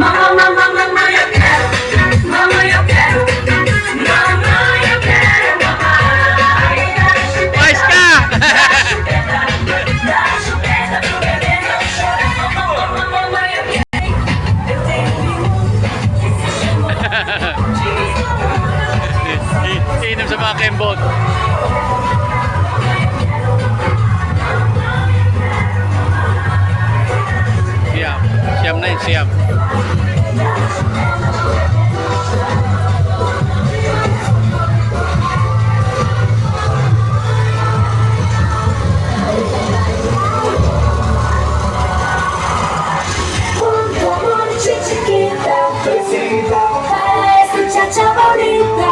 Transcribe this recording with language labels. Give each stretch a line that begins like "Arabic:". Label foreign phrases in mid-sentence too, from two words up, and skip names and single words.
Portuguese: Mamãe, eu quero. Mamãe, eu quero. Mamãe, eu quero. Mamãe. Mais cá! Dá chupeta pro bebê não chorar. Mamãe, eu quero. Eu tenho um irmão que se chama.
Filipino: Inom sa mga kembot. Siyam na yun, siyam.
Spanish: Quanto amor chiquita, parece chacha bonita.